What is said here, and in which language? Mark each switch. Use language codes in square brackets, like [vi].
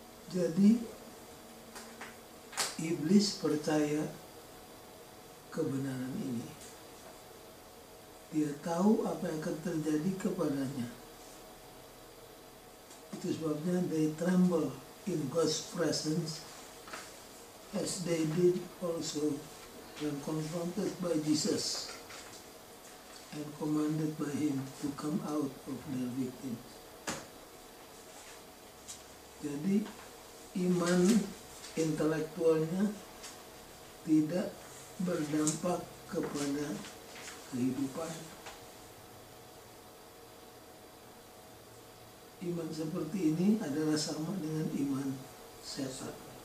[id] Jadi iblis percaya kebenaran ini. Dia tahu apa yang akan terjadi kepadanya. Itu sebabnya [en] they tremble in God's presence as they did also when confronted by Jesus and commanded by him to come out of their victims. [id] Jadi iman intelektualnya tidak berdampak kepada kehidupan. Iman seperti ini adalah sama dengan iman setan.